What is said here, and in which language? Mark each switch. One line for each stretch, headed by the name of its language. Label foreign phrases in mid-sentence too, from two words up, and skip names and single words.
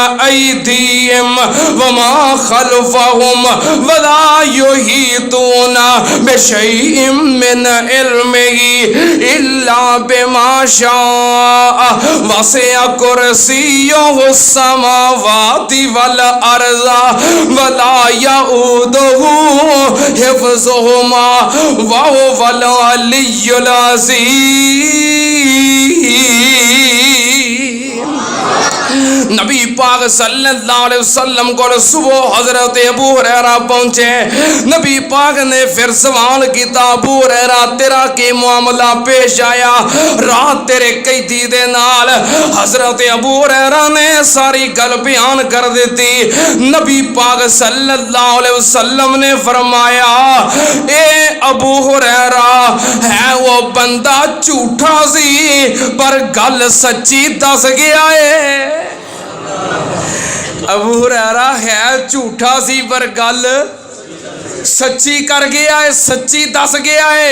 Arabic: أيديهم وما خلفهم ولا يحيطون بشيء من علمه إلا بما شاء وسع كرسيه السماوات والأرض ولا يئوده حفظهما وهو العلي العظيم.
Urdu: نبی پاک
Arabic: صلى الله عليه وسلم
Urdu: کو صبح حضرت ابو ہریرہ پہنچے.
Punjabi: نبی پاک نے پھر سوال کیا ابو ہریرہ تیرا کی معاملہ پیش آیا رات تیرے قیدی دے نال. حضرت ابو ہریرہ نے ساری گل بیان کر دی. نبی پاک
Arabic: صلى الله عليه وسلم
Punjabi: نے فرمایا اے ابو ہریرہ ہے وہ بندہ جھوٹا سی پر گل سچی دس گیا ہے. ابو ہریرہ ہے جھوٹا سی پر گل سچی کر گیا ہے، سچی دس گیا ہے.